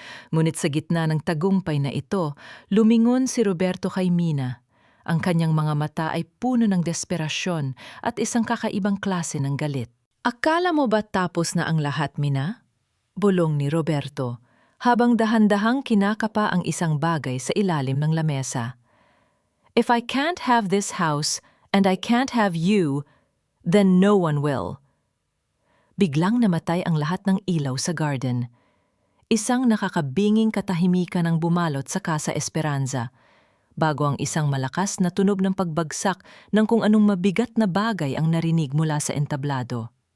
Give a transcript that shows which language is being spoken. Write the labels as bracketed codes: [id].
[tl] Ngunit sa gitna ng tagumpay na ito, lumingon si Roberto kay Mina. Ang kanyang mga mata ay puno ng desperasyon at isang kakaibang klase ng galit. "Akala mo ba tapos na ang lahat, Mina?" Bulong ni Roberto, habang dahan-dahang kinakapa ang isang bagay sa ilalim ng lamesa. [en] "If I can't have this house and I can't have you, then no one will." [tl] Biglang namatay ang lahat ng ilaw sa garden. Isang nakakabinging katahimikan ang bumalot sa Casa Esperanza, bago ang isang malakas na tunog ng pagbagsak ng kung anong mabigat na bagay ang narinig mula sa entablado.